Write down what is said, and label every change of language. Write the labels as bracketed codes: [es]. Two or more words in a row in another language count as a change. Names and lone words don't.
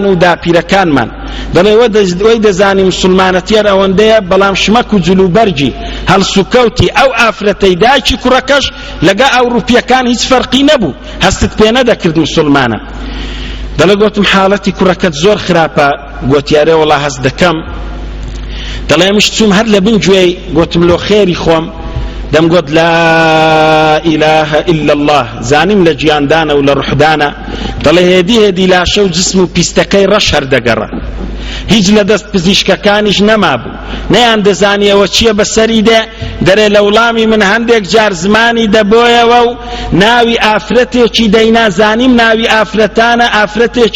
[ckb] و داپیرەکانمان دەڵێ وەی دەزانی مسلمانەتیەر ئەوەندەیە بەڵام شمەک و جلوبەرجی هەڵسوکەوتی ئەو ئافرەتەی دایکی کوڕەکەش لەگە ئەوروپیەکان هیچ فەرقی نەبوو هەستت پێ نەدەکرد مسلمانە دەڵێ گوتم حاڵەتی کوڕەکەت زۆر خراپە گوتیارێ وەڵا هەست دەکەم دەڵێ مش چوم هەر لە بن گوێی گوتم لۆ خێری خۆم دەمگوت لا [ar] إله إلا الله [ckb] زانیم لە گیاندانە و لە ڕوحدانە دەڵێ هێدی لاشە و جسم و پیستەکەی ڕەش هەردەگەڕە هیچ لە دەست پزیشکەکانیش نەمابوو نەیان دەزانی ئەوە چییە بەسەری دێ دەرێ لە وڵامی من هەندێک جار زمانی دەبۆیەوە و ناوی ئافرەتێکی دەینازانیم ناوی ئافرەتانە ئافرەتێکی